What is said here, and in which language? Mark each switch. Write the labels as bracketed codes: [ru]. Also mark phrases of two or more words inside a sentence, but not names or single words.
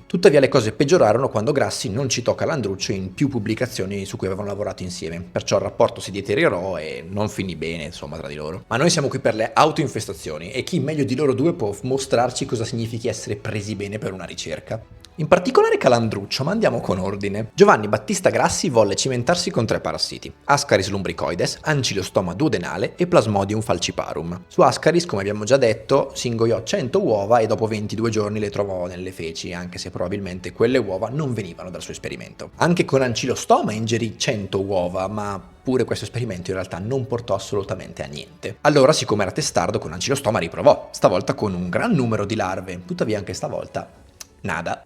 [it] Tuttavia le cose peggiorarono quando Grassi non citò Calandruccio in più pubblicazioni su cui avevano lavorato insieme, perciò il rapporto si deteriorò e non finì bene, insomma, tra di loro. Ma noi siamo qui per le autoinfestazioni e chi meglio di loro due può mostrarci cosa significhi essere presi bene per una ricerca. In particolare Calandruccio, ma andiamo con ordine. Giovanni Battista Grassi volle cimentarsi con 3 parassiti: Ascaris lumbricoides, Ancylostoma duodenale e Plasmodium falciparum. Su Ascaris, come abbiamo già detto, si ingoiò 100 uova e dopo 22 giorni le trovò nelle feci, anche se probabilmente quelle uova non venivano dal suo esperimento. Anche con Ancylostoma ingerì 100 uova, ma pure questo esperimento in realtà non portò assolutamente a niente. Allora, siccome era testardo, con Ancylostoma riprovò, stavolta con un gran numero di larve, tuttavia anche stavolta nada.